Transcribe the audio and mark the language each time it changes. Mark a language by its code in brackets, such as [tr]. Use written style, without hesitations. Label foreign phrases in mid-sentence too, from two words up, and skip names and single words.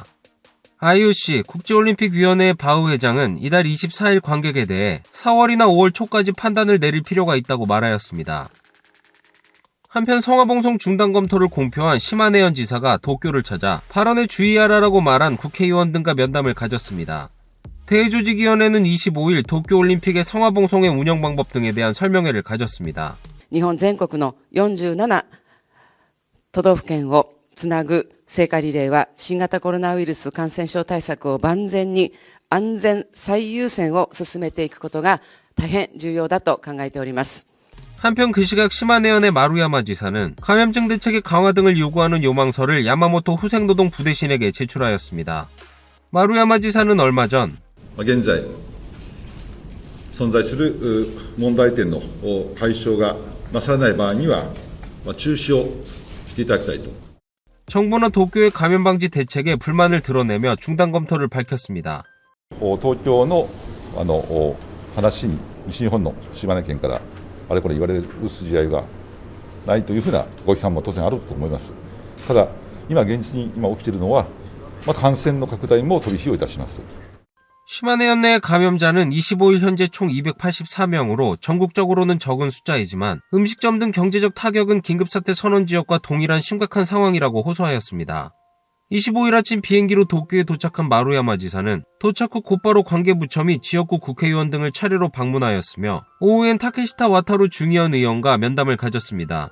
[ko] IOC 국제올림픽위원회의 바우 회장은 이달 24일 관객에 대해 4월이나 5월 초까지 판단을 내릴 필요가 있다고 말하였습니다. 한편 성화봉송 중단 검토를 공표한 시마네현 지사가 도쿄를 찾아 발언에 주의하라라고 말한 국회의원 등과 면담을 가졌습니다. 대조직위원회는 25일 도쿄올림픽의 성화봉송의 운영 방법 등에 대한 설명회를 가졌습니다. [ja] 日本全国の47都道府県をつなぐ聖火リレーは新型コロナウイルス感染症対策を万全に安全最優先を進めていくことが大変重要だと考えております。 [ko] 한편 그 시각 시마네현의 마루야마 지사는 감염증 대책의 강화 등을 요구하는 요망서를 야마모토 후생노동 부대신에게 제출하였습니다. 마루야마 지사는 얼마 전 [ja] 現在存在する問題点の解消がなされない場合には中止をしていただきたいと [ko] 정부나 도쿄의 감염 방지 대책에 불만을 드러내며 중단 검토를 밝혔습니다. [ja] 東京の話に西日本の島根県からあれこれ言われる筋合いがないというふうなご批判も当然あると思います。ただ今現実に起きているのは感染の拡大も飛び火をいたします。 [ko] 시마네현 내 감염자는 25일 현재 총 284명으로 전국적으로는 적은 숫자이지만 음식점 등 경제적 타격은 긴급사태 선언 지역과 동일한 심각한 상황이라고 호소하였습니다. 25일 아침 비행기로 도쿄에 도착한 마루야마 지사는 도착 후 곧바로 관계부처 및 지역구 국회의원 등을 차례로 방문하였으며 오후엔 타케시타 와타루 중의원 의원과 면담을 가졌습니다.